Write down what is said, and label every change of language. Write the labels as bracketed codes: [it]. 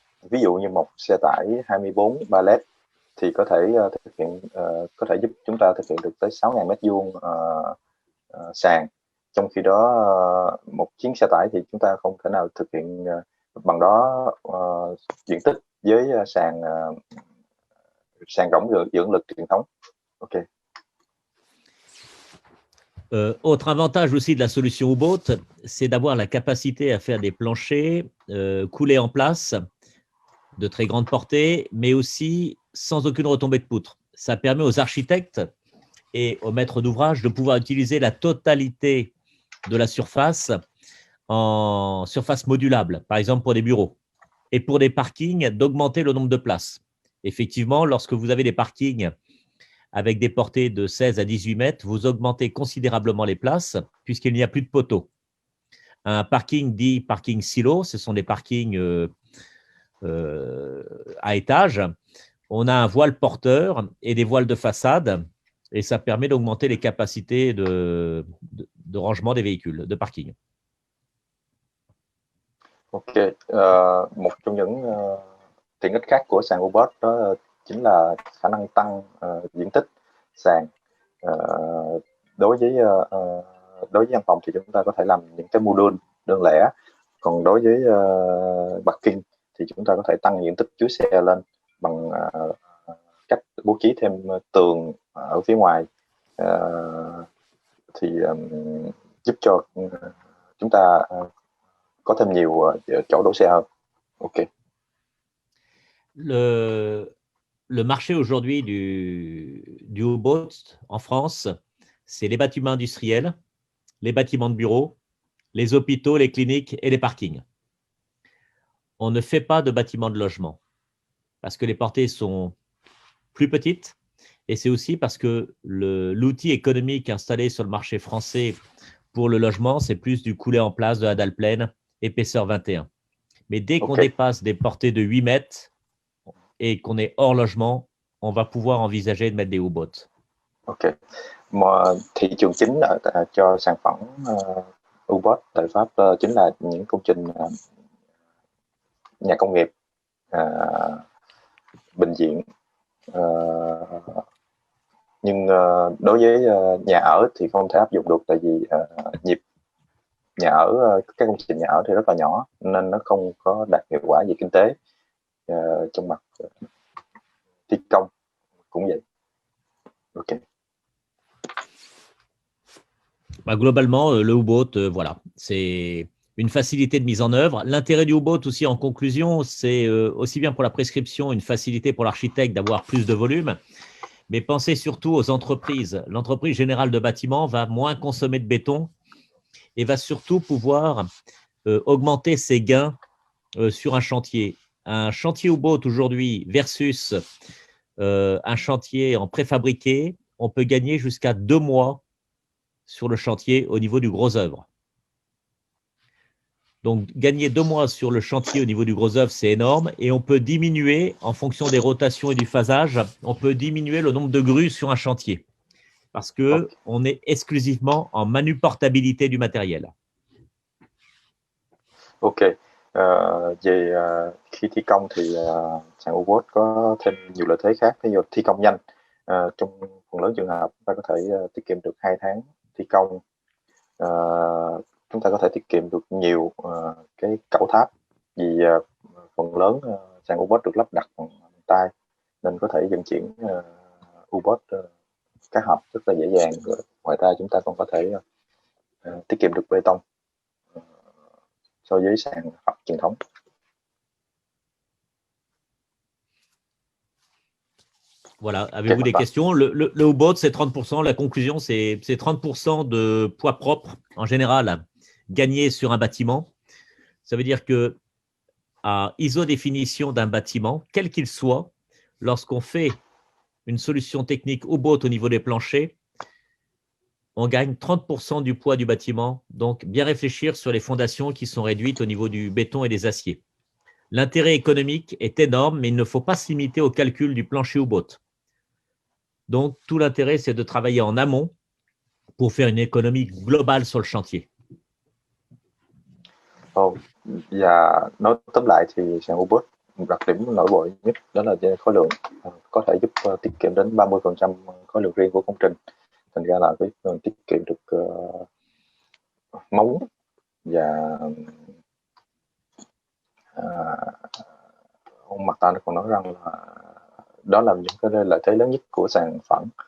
[vi] Ví dụ như một xe tải 24 pallet thì có thể thực hiện có thể giúp chúng ta thực hiện được tới 6.000 m² sàn. Trong khi đó một chiếc xe tải thì chúng ta không thể nào thực hiện bằng đó diện tích với sàn rỗng dưỡng lực truyền thống. Ok. [fr] Autre avantage aussi de la solution U-Boat, c'est d'avoir la capacité à faire des planchers coulés en place de très grande portée, mais aussi sans aucune retombée de poutre. Ça permet aux architectes et aux maîtres d'ouvrage de pouvoir utiliser la totalité de la surface en surface modulable, par exemple pour des bureaux, et pour des parkings, d'augmenter le nombre de places. Effectivement, lorsque vous avez des parkings avec des portées de 16 à 18 mètres, vous augmentez considérablement les places puisqu'il n'y a plus de poteaux. Un parking dit parking silo, ce sont des parkings à étage. On a un voile porteur et des voiles de façade et ça permet d'augmenter les capacités de rangement des véhicules, de parking. [vi] Ok, một trong những tiện ích khác của sàn U-Boat đó chính là khả năng tăng diện tích sàn. Đối với văn phòng thì chúng ta có thể làm những cái module đơn lẻ, còn đối với parking thì chúng ta có thể tăng diện tích chứa xe lên bằng cách bố trí thêm tường ở phía ngoài thì giúp cho chúng ta có thêm nhiều chỗ đỗ xe hơn. Ok. [fr] Le marché aujourd'hui du U-Boat en France, c'est les bâtiments industriels, les bâtiments de bureaux, les hôpitaux, les cliniques et les parkings. On ne fait pas de bâtiments de logement parce que les portées sont plus petites et c'est aussi parce que l'outil économique installé sur le marché français pour le logement, c'est plus du coulé en place de la dalle pleine, épaisseur 21. Mais dès qu'on dépasse des portées de 8 mètres et qu'on est hors logement, on va pouvoir envisager de mettre des U-Boats. Ok. [vi] Thị trường chính cho sản phẩm U-Boat tại Pháp chính là những công trình nhà công nghiệp, bệnh viện. Nhưng đối với nhà ở thì không thể áp dụng được tại vì nhịp nhà ở, các công trình nhà ở thì rất là nhỏ nên nó không có đạt hiệu quả về kinh tế. Trong mặt thi công cũng vậy. Ok. [fr] Globalement, le U-Boat, voilà, c'est une facilité de mise en œuvre. L'intérêt du U-Boat aussi en conclusion, c'est aussi bien pour la prescription, une facilité pour l'architecte d'avoir plus de volume, mais pensez surtout aux entreprises. L'entreprise générale de bâtiment va moins consommer de béton et va surtout pouvoir augmenter ses gains sur un chantier. Un chantier U-Boat aujourd'hui versus un chantier en préfabriqué, on peut gagner jusqu'à 2 mois sur le chantier au niveau du gros œuvre. Donc, gagner 2 mois sur le chantier au niveau du gros œuvre, c'est énorme et on peut diminuer, en fonction des rotations et du phasage, on peut diminuer le nombre de grues sur un chantier parce qu'on est exclusivement en manuportabilité du matériel. Ok. [vi] Về khi thi công thì sàn U-Boat có thêm nhiều lợi thế khác, ví dụ thi công nhanh. Trong phần lớn trường hợp chúng ta có thể tiết kiệm được 2 tháng thi công. Chúng ta có thể tiết kiệm được nhiều cái cẩu tháp vì phần lớn sàn U-Boat được lắp đặt bằng tay nên có thể vận chuyển U-Boat cá hộp rất là dễ dàng. Ngoài ra chúng ta còn có thể tiết kiệm được bê tông so với sàn hộp truyền thống. [fr] Voilà, avez-vous des questions? Le U-Boat, c'est 30%. La conclusion, c'est 30% de poids propre, en général, gagné sur un bâtiment. Ça veut dire que à ISO définition d'un bâtiment, quel qu'il soit, lorsqu'on fait une solution technique U-boat au niveau des planchers, on gagne 30% du poids du bâtiment. Donc, bien réfléchir sur les fondations qui sont réduites au niveau du béton et des aciers. L'intérêt économique est énorme, mais il ne faut pas se limiter au calcul du plancher U-boat. Donc, tout l'intérêt, c'est de travailler en amont pour faire une économie globale sur le chantier. [vi] Và nói tóm lại thì sàn U-boat đặc điểm nổi bật nhất đó là về khối lượng, có thể giúp tiết kiệm đến 30% khối lượng riêng của công trình. Thành ra là cái tiết kiệm được máu và ông Marta còn nói rằng là đó là những cái lợi thế lớn nhất của sàn phẳng.